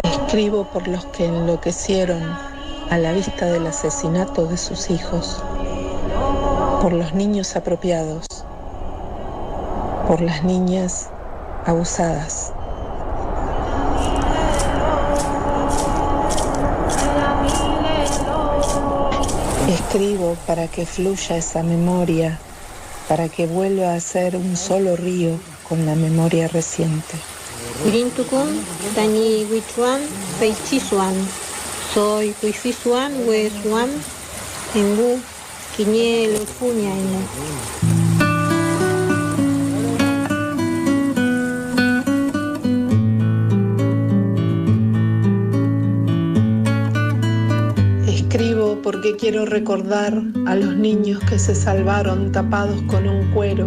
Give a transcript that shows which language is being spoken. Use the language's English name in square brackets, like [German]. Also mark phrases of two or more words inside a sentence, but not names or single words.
[Spanish] Escribo por los que enloquecieron a la vista del asesinato de sus hijos, por los niños apropiados, por las niñas abusadas. Escribo para que fluya esa memoria, para que vuelva a ser un solo río con la memoria reciente. [Mapuche] Wirintukun, Tani Wichuan, Feichisuan. [Spanish] Soy Wifisuan, Wesuan, Engu, Quiñelo, Puñaino. Escribo porque quiero recordar a los niños que se salvaron tapados con un cuero.